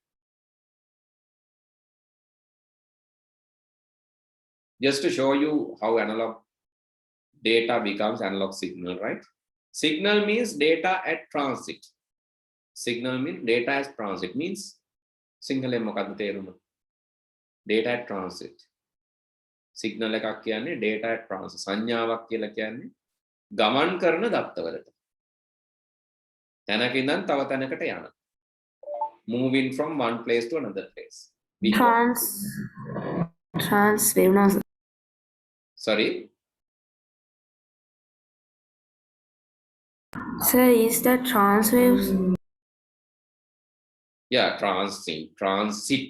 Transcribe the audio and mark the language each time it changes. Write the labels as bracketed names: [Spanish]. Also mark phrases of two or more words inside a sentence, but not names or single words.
[English] Just to show you how analog data becomes analog signal, right? Signal means data at transit. Signal means data at transit, means single data at transit. Signal [Sinhala] එකක් කියන්නේ [English] data at transit. [Sinhala] සංඥාවක් කියලා කියන්නේ ගමන් කරන දත්තවලට. තැනක ඉඳන් තව තැනකට යන. [English] Moving from one place to another place. Trans wave, no. Sorry? Sir, is that trans waves? Yeah, transit.